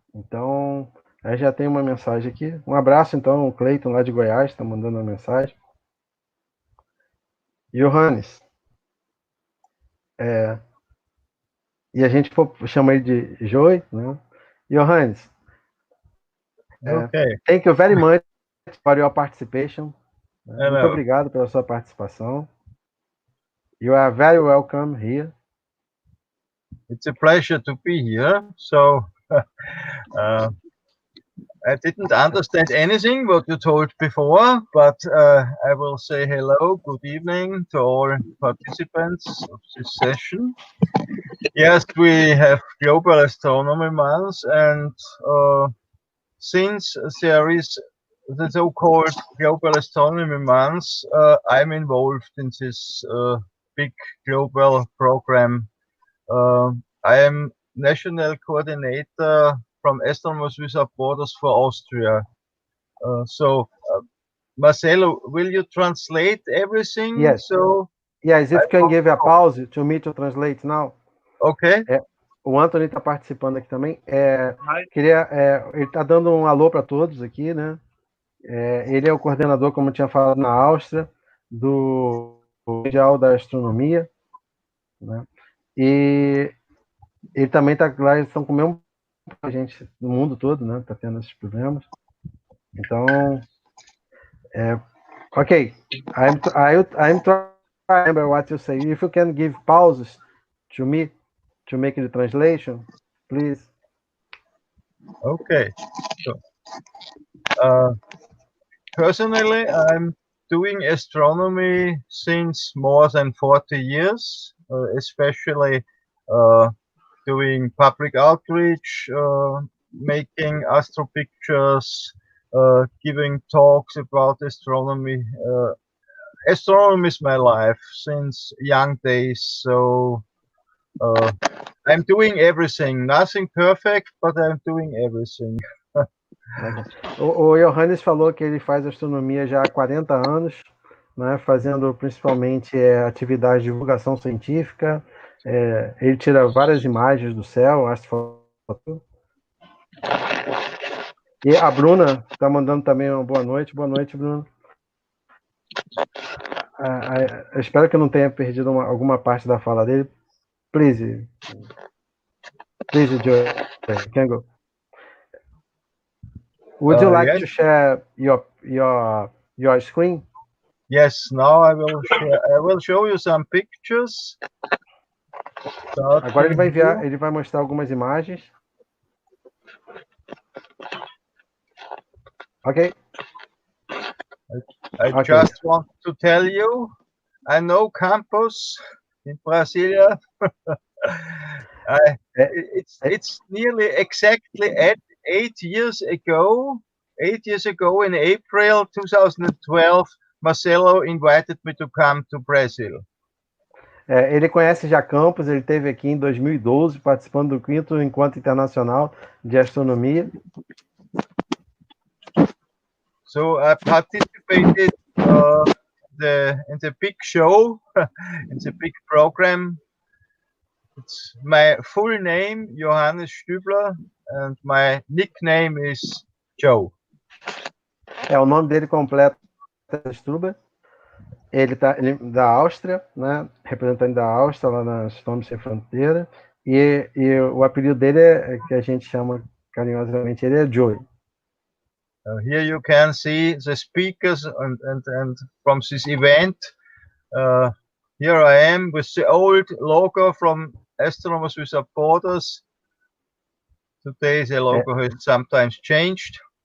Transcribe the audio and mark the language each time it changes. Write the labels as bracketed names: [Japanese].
[Portuguese] Então, aí já tem uma mensagem aqui. Um abraço, então, o Cleiton, lá de Goiás, está mandando uma mensagem. Johannes. E a gente chama ele de Joey, né? Johannes. [English] Okay. Thank you very much for your participation. [Portuguese] Muito obrigado pela sua participação. [English] You are very welcome here. It's a pleasure to be here. So, I didn't understand anything what you told before, but I will say hello, good evening to all participants of this session. Yes, we have Global Astronomy Month, and since there is the so-called Global Astronomy Month, I'm involved in this big global program. I am national coordinator from Astronomers Without Borders for Austria. Marcelo, will you translate everything? Yes. Yes, if you can give a pause to me to translate now. Ok. [Portuguese] O Anthony está participando aqui também. Ele está dando um alô para todos aqui, né? Ele é o coordenador, como eu tinha falado, na Áustria, do Mundial da Astronomia, né? E ele também está lá, eles estão com o mesmo a gente no mundo todo, né? Está tendo esses problemas. Então, ok. [English] I'm trying to remember what you say. If you can give pauses to me to make the translation, please. Okay. So, personally, I'm doing astronomy since more than 40 years, especially doing public outreach, making astro pictures, giving talks about astronomy. Astronomy is my life since young days, so I'm doing everything. Nothing perfect, but I'm doing everything. [Portuguese] O Johannes falou que ele faz astronomia já há 40 anos, né, fazendo principalmente atividade de divulgação científica. Ele tira várias imagens do céu, astrofoto. E a Bruna está mandando também uma boa noite. Boa noite, Bruna. Eu espero que eu não tenha perdido alguma parte da fala dele. [English] Please, Joe, can go. Would you like to share your screen? Yes, now I will share. I will show you some pictures. [Portuguese] Agora ele vai mostrar algumas imagens. [English] Ok. I just want to tell you, I know campus in Brasilia. It's nearly exactly 8 years ago. 8 years ago, in April 2012, Marcelo invited me to come to Brazil. [Portuguese] Ele conhece já campus, ele esteve aqui em 2012 participando do 5º Encontro Internacional de Astronomia. [English] So I participated in the big show, in the big program. It's my full name, Johannes Stübler, and my nickname is Joe. [Portuguese] O nome dele completo é Stübler. Ele da Áustria, né? Representante da Áustria lá na Astronomia Sem Fronteira. E o apelido dele que a gente chama carinhosamente, ele é Joe. [English] Here you can see the speakers and from this event. Here I am with the old logo from Astronomers Without Borders. Today the logo has sometimes changed.